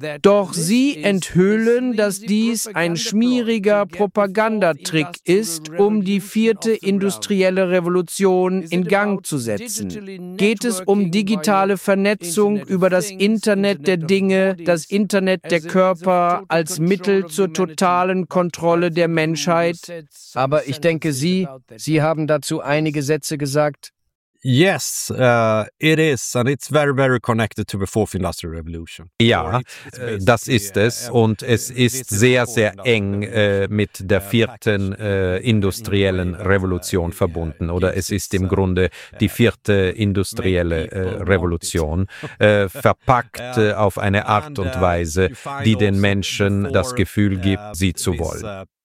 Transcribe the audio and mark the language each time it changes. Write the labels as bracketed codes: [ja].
[de] Doch sie enthüllen, dass dies ein schmieriger Propagandatrick ist, um die vierte industrielle Revolution in Gang zu setzen. geht es um digitale Vernetzung über das Internet der Dinge, das Internet der Körper als Mittel zur totalen Kontrolle der Menschheit. Aber ich denke, Sie haben dazu einige Sätze gesagt. [en] Yes, it is, and it's very, very connected to the fourth industrial revolution. [de] Ja, das ist es, und es ist sehr, sehr eng mit der vierten industriellen Revolution verbunden, oder es ist im Grunde die vierte industrielle Revolution, verpackt auf eine Art und Weise, die den Menschen das Gefühl gibt, sie zu wollen.